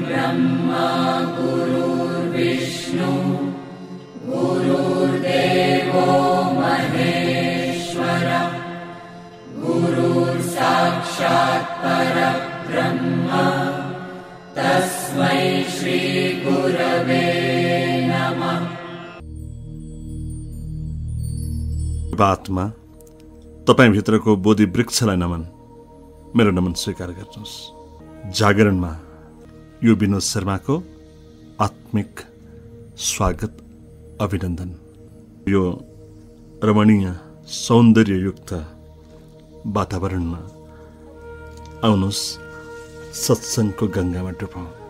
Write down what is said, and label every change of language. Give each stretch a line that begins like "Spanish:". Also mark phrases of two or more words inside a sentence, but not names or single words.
Sanskrit: ब्रह्मा गुरुर्विष्णु गुरुर्देवो महेश्वर गुरुर्साक्षात् परब्रह्म तस्मै श्री गुरवे नमः।
Nepali: आत्मा तपाईभित्रको बोधि वृक्षलाई नमन, मेरो नमन स्वीकार गर्नुहोस्। जागरणमा यो विनोद शर्माको आत्मिक स्वागत अभिनन्दन। यो रमणीय सौन्दर्ययुक्त वातावरणमा आउनुहोस्, सत्सङ्गको गङ्गामा डुबौँ।